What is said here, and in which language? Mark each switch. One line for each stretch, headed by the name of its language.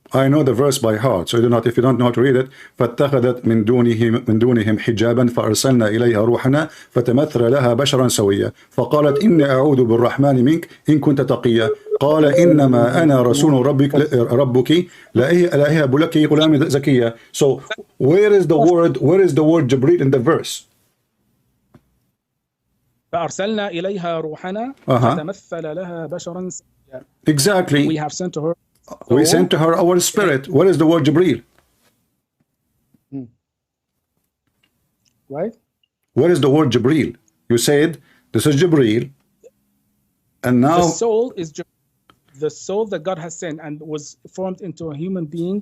English: I know the verse by heart, so you do not, if you don't know how to read it,
Arabic: فاتخذت من دونهم حجابا فأرسلنا إليها روحنا فتمثل لها بشرا سويا فقالت إني أعوذ بالرحمن منك إن كنت تقيا قال إنما أنا رسول ربك لا أهب لك غلام زكيا.
English: So where is the word Jibreel in the verse?
Arabic: فأرسلنا إليها روحنا فتمثل لها بشرا سويا.
English: Exactly. We have sent to her. We sent to her our spirit. What is the word Jibreel? Right? What is the word Jibreel? You said this is Jibreel, and now the soul is the soul that God has sent and was formed into a human being.